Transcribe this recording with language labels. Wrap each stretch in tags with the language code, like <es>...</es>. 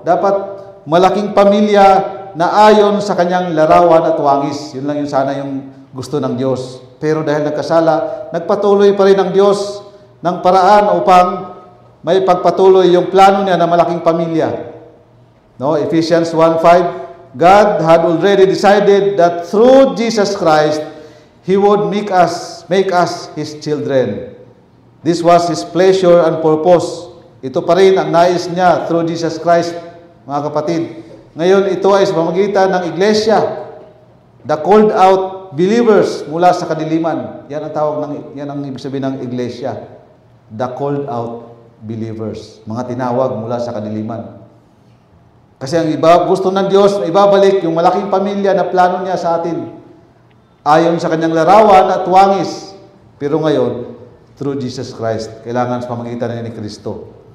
<tl>Dapat malaking pamilya na ayon sa kanyang larawan at wangis. Yun lang yung sana yung gusto ng Diyos. Pero dahil nagkasala, nagpatuloy pa rin ang Diyos ng paraan upang may pagpatuloy yung plano niya na malaking pamilya.</tl> <en>No, Ephesians 1:5, God had already decided that through Jesus Christ, He would make us His children. This was His pleasure and purpose.</en> <tl>Ito pa rin ang nais niya</tl> <en>through Jesus Christ,</en> <tl>mga kapatid. Ngayon, ito ay sa pamamagitan ng iglesia,</tl> <en>the called out believers</en> <tl>mula sa kadiliman. Yan ang ibig sabihin ng iglesia.</tl> <en>The called out believers.</en> <tl>Mga tinawag mula sa kadiliman. Kasi ang gusto ng Diyos, ibabalik yung malaking pamilya na plano niya sa atin. Ayon sa kanyang larawan at wangis. Pero ngayon,</tl> <en>through Jesus Christ,</en> <tl>kailangan sa pamamagitan ni Kristo.</tl>